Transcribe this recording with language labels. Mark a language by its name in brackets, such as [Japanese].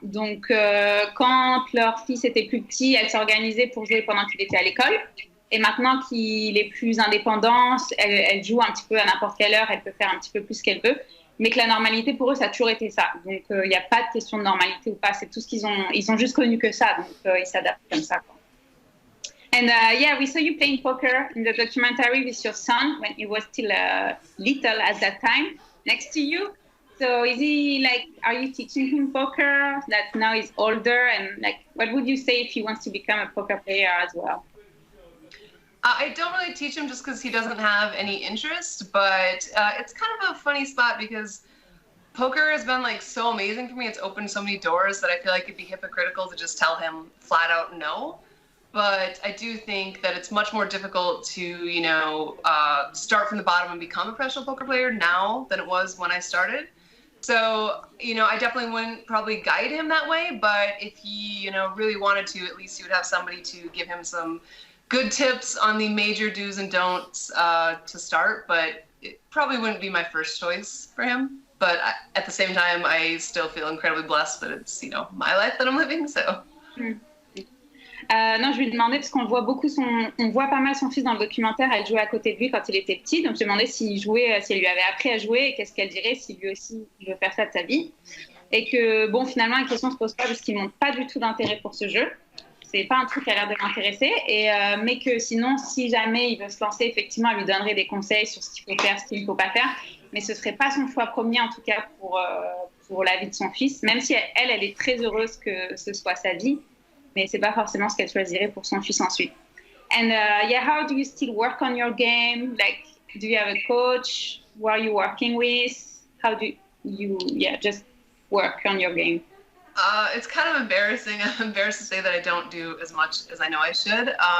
[French] Donc, quand leur fils était plus petit, elle s'organisait pour jouer pendant qu'il était à l'école. Et maintenant qu'il est plus indépendant, elle joue un petit peu à n'importe quelle heure, elle peut faire un petit peu plus ce qu'elle veut. Mais que la normalité, pour eux, ça a toujours été ça. Donc, il n'y a pas de question de normalité ou pas. C'est tout ce qu'ils ont. Ils ont juste connu que ça. Donc, ils s'adaptent comme ça, quoi. [English] And yeah, we saw you playing poker in the documentary with your son when he was still little at that time, next to you. So is he like, are you teaching him poker that now he's older? And like, what would you say if he wants to become a poker player as well? I don't really teach him just because he doesn't have any interest, but it's kind of a funny spot because poker has been like so amazing for me. It's opened so many doors that I feel like it'd be hypocritical to just tell him flat out no. But I do think that it's much more difficult to, start from the bottom and become a professional poker player now than it was when I started. So, I definitely wouldn't probably guide him that way, but if he, really wanted to, at least he would have somebody to give him some good tips on the major do's and don'ts to start, but it probably wouldn't be my first choice for him. But at the same time, I still feel incredibly blessed that it's, my life that I'm living, so... [French] Non, je lui demandais, parce qu'on voit on voit pas mal son fils dans le documentaire, elle jouait à côté de lui quand il était petit, donc je demandais s'il jouait, si elle lui avait appris à jouer et qu'est-ce qu'elle dirait si lui aussi il veut faire ça de sa vie. Et que, bon, finalement, la question se pose pas parce qu'il montre pas du tout d'intérêt pour ce jeu. C'est pas un truc qui a l'air de l'intéresser, mais que sinon, si jamais il veut se lancer, effectivement, elle lui donnerait des conseils sur ce qu'il faut faire, ce qu'il ne faut pas faire, mais ce serait pas son choix premier, en tout cas, pour la vie de son fils, même si elle est très heureuse que ce soit sa vie. Mais c'est pas forcément ce qu'elle choisirait pour son fils ensuite. [English] And yeah, how do you still work on your game? Like, do you have a coach? Who are you working with? How do you, just work on your game? It's kind of embarrassing. I'm embarrassed to say that I don't do as much as I know I should.